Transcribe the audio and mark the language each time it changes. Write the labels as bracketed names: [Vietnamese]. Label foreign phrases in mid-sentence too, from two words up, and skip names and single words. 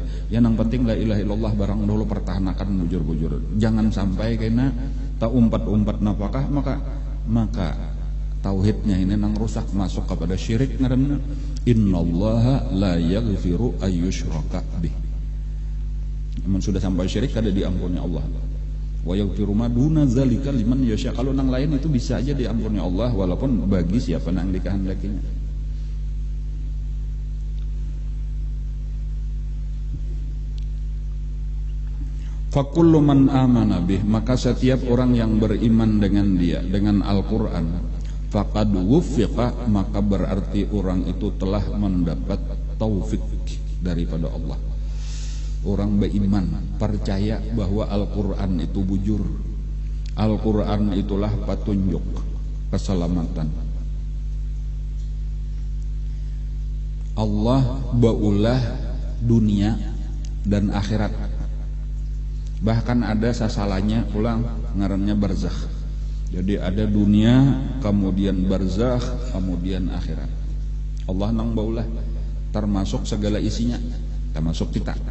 [Banjar] Ya nang penting [Arabic] لا إله إلا الله [Banjar] barang dulu pertahankan bujur-bujur. Jangan sampai kena tak umpat-umpat napakah maka tauhidnya ini nang rusak masuk kepada syirik ngaranna [Arabic] إن الله لا يغفر أن يشرك به. [Banjar] Namun sudah sampai syirik kada diampuni Allah. [Arabic] ويغفر ما دون ذلك لمن يشاء. [Banjar] Kalau nang lain itu bisa aja diampuni Allah walaupun bagi siapa nang dikehendakinya. [Arabic] فكل من آمن به, [Banjar] maka setiap orang yang beriman dengan dia, dengan Al-Quran, [Arabic] فقد وفق, [Banjar] maka berarti orang itu telah mendapat taufik daripada Allah. Orang beriman, percaya bahwa Al-Quran itu bujur, Al-Quran itulah petunjuk keselamatan. Allah baulah dunia dan akhirat. Bahkan ada sasalanya ulang ngarannya barzakh. Jadi ada dunia, kemudian barzakh, kemudian akhirat. Allah nang baulah termasuk segala isinya, termasuk kita.